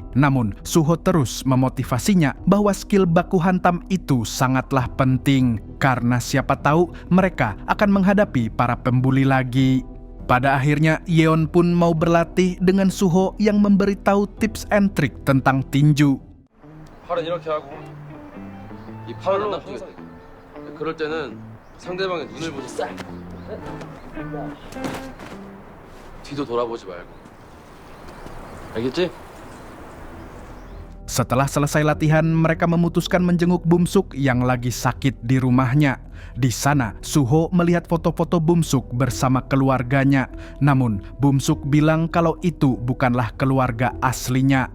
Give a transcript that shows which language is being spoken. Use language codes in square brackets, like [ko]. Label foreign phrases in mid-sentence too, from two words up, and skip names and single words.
[id] Namun, Suho terus memotivasinya bahwa skill baku hantam itu sangatlah penting. Karena siapa tahu mereka akan menghadapi para pembuli lagi. Pada akhirnya, Yeon pun mau berlatih dengan Suho yang memberitahu [en] tips and trick [id] tentang tinju. [ko] 팔은 이렇게 하고 이 팔을 안 납치게 돼. 그럴 때는 상대방의 눈을 보고 싹 뒤도 돌아보지 말고 알겠지? [id] Setelah selesai latihan, mereka memutuskan menjenguk Bumsuk yang lagi sakit di rumahnya. Di sana, Suho melihat foto-foto Bumsuk bersama keluarganya. Namun, Bumsuk bilang kalau itu bukanlah keluarga aslinya.